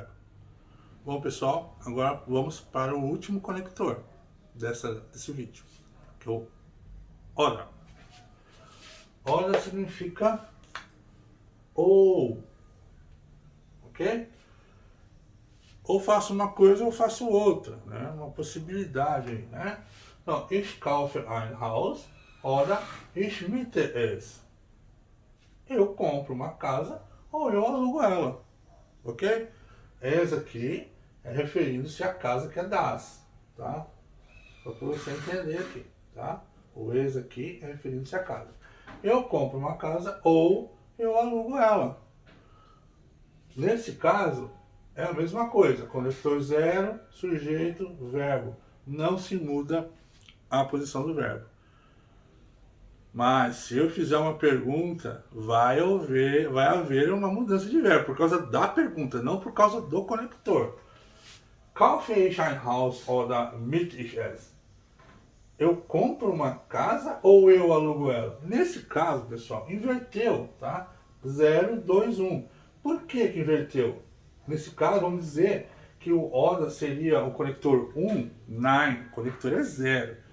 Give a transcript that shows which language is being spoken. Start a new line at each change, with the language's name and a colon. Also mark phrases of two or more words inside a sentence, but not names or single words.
Portuguese: Bom, pessoal, agora vamos para o último conector desse vídeo, que é o ora. Ora significa ou, ok? Ou faço uma coisa ou faço outra, né? Uma possibilidade aí, né? Então,
German: ich kaufe ein Haus oder ich miete es.
Portuguese: Eu compro uma casa ou eu alugo ela, ok? Es aqui é referindo-se à casa que é das, tá? Só para você entender aqui, tá? O es aqui é referindo-se à casa. Eu compro uma casa ou eu alugo ela. Nesse caso, é a mesma coisa. Conector 0, sujeito, verbo. Não se muda a posição do verbo. Mas se eu fizer uma pergunta, vai haver uma mudança de verbo, por causa da pergunta, não por causa do conector.
German: Kaufe ich ein Haus oder miete ich es?
Portuguese: Eu compro uma casa ou eu alugo ela? Nesse caso, pessoal, inverteu, tá? 0, 2, 1. Por que inverteu? Nesse caso, vamos dizer que o oder seria o conector 1, nein, o conector é 0.